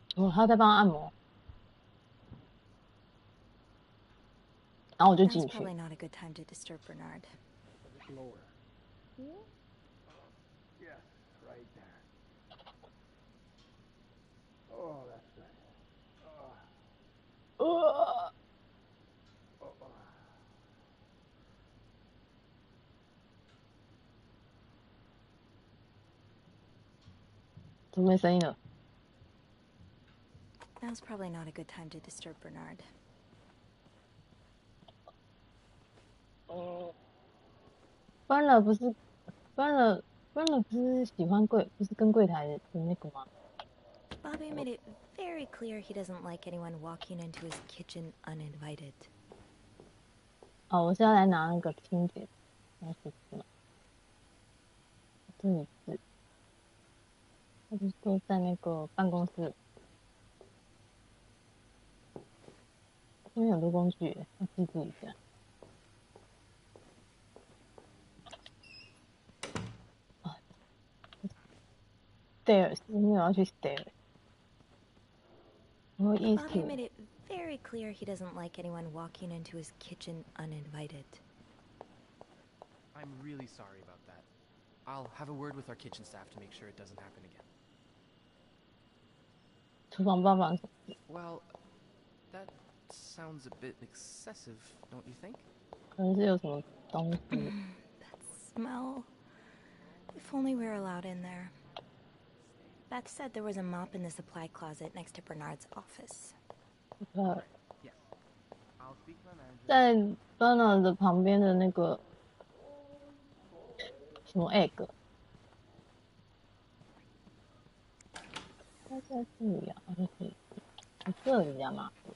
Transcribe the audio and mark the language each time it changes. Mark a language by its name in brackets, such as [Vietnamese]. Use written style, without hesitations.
[Chinese] 哦，他在帮他按摩，然后我就 [English] That's [Chinese] 进去。 [English] probably not a good time to disturb Bernard. A bit lower. Here? Yes, right there. Oh, that's good. [Chinese] 怎么没声音了？ [English] Now's probably not a good time to disturb Bernard. [Chinese] Bernard 不是 Bernard 不是喜欢不是跟柜台的那个吗？ [English] Bobby made it very clear he doesn't like anyone walking into his kitchen uninvited. [Chinese] 哦，我是要来拿那个清洁，那是什么？这里是，他不是都在那个办公室？这边很多工具，要记住一下。啊 ，stairs， 因为我要去 stairs。我意思。 [English] Bobby made it very clear he doesn't like anyone walking into his kitchen uninvited. I'm really sorry about that. I'll have a word with our kitchen staff to make sure it doesn't happen again. [Chinese] 厨房帮忙。 [English] Well, that sounds a bit excessive, don't you think? [Chinese] 可能是有什么东西。 [English] That smell. If only we were allowed in there. Beth said there was a mop in the supply closet next to Bernard's office. Yes. I'll speak to my manager. [Chinese] 在 Bernard 的旁边的那个什么 egg， 它在这里啊，好像可以，这里啊嘛。